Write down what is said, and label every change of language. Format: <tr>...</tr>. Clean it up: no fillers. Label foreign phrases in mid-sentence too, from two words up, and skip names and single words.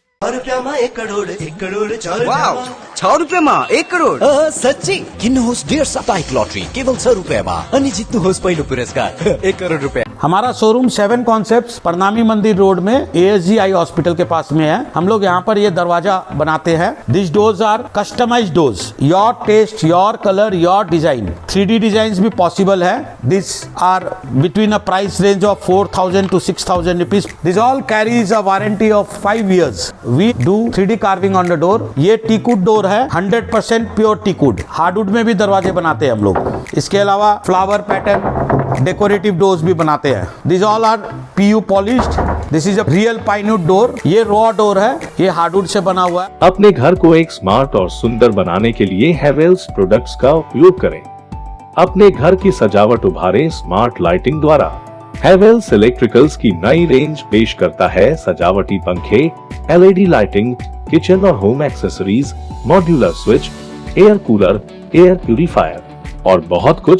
<ne>रुपया माँ 1 करोड़ 1 करोड़ 6 रुपया माँ 1 करोड़ सच्ची किन्नुहोस् डेढ साप्ताहिक लॉटरी केवल 6 रुपया माँ अनि जित्नुहोस् पहिलो पुरस्कार 1 करोड़ रुपया।</ne> <hi>हमारा शोरूम 7 कॉन्सेप्ट्स प्रणामी मंदिर रोड में ASG आई हॉस्पिटल के पास में है। हम लोग यहाँ पर ये दरवाजा बनाते हैं।</hi> <en>This doors are customized doors, your taste, your color, your design. 3D design</en> <hi>भी पॉसिबल है।</hi> <en>This are between a price range of 4,000 to 6,000 rupees. This all carries a warranty of 5 years. We do 3D carving on the door.</en> <hi>ये</hi> <en>teakwood door</en> <hi>है,</hi> <en>100% pure teakwood.</en> <hi>हार्डवुड में भी दरवाजे बनाते हैं हम लोग। इसके अलावा</hi> <en>flower pattern decorative doors</en> <hi>भी बनाते हैं।</hi> <en>This all are PU polished. This is a real pinewood door.</en> <hi>ये</hi> <en>raw door</en> <hi>है, ये हार्डवुड से बना हुआ है। अपने घर को एक स्मार्ट और सुंदर बनाने के लिए हेवेल्स प्रोडक्ट्स का उपयोग करें। अपने घर की सजावट उभारें</hi> <en>smart lighting</en> <hi>द्वारा। हेवेल्स इलेक्ट्रिकल्स की नई रेंज पेश करता है सजावटी पंखे,</hi> <en>LED lighting,</en> <hi>किचन और</hi> <en>home accessories, modular switch, air cooler, air purifier</en> <hi>और बहुत कुछ।</hi>